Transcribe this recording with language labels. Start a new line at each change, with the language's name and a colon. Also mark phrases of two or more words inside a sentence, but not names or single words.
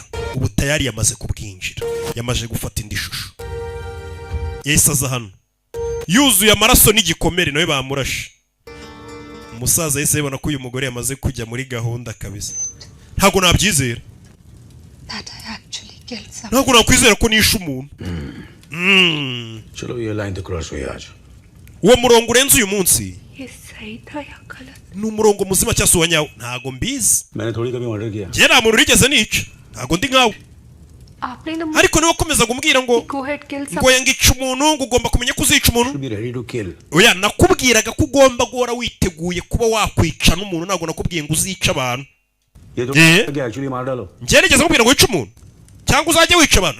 Kinyarwanda: Ubu tayari yamaze kubwinjira. Yamaje gufata indi shusho. Yahise aza hano yuzuye amaraso n'igikomere nawe bamurashe. Umusaza yahise yibona ko uyu mugore yamaze kujya muri gahunda kabisa. Ntabwo nabyizera. Ntabwo nakwizera ko nishe umuntu.
Hindi: चलो ये लाइन तो क्रॉस हुई आज.
Kinyarwanda: Uwo murongo urenze uyu munsi ni umurongo muzima cyangwa se uwanyawo ntago mbizi.
Hindi: मैंने थोड़ी कभी ऑर्डर किया.
Kinyarwanda: Njye nta muntu urigeze nica. Ntago ndi nkawe. Ariko niwe ukomeza kumbwira ngo yanga ica umuntu ngo ugomba kumenya ko uzica umuntu. Oya nakubwiraga ko ugomba guhora witeguye kuba wakwica n'umuntu. Ntago nakubwiye ngo uzica abantu. Njye nigeze kubwira ngo wice umuntu. cyangwa uzajya wica abantu.